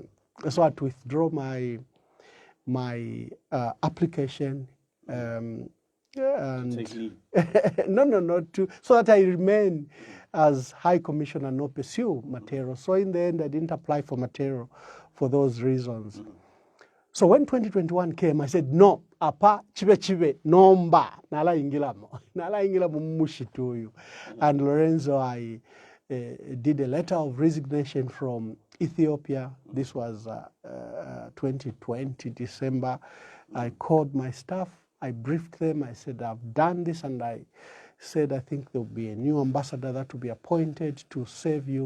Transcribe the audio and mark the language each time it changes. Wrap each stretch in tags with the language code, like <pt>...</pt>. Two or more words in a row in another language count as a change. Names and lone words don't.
<en>So I had to withdraw my application. And Take leave. no, so that I remain as High Commissioner, not pursue Matero. So in the end, I didn't apply for Matero for those reasons. So when 2021 came, I said,</en> <bem>no, apa, chibe, nomba, nala ingila mushituyu.</bem> <en>And Lorenzo, I did a letter of resignation from Ethiopia. This was 2020, December. I called my staff, I briefed them, I said, I've done this, and I said, I think there'll be a new ambassador that will be appointed to serve you.</en>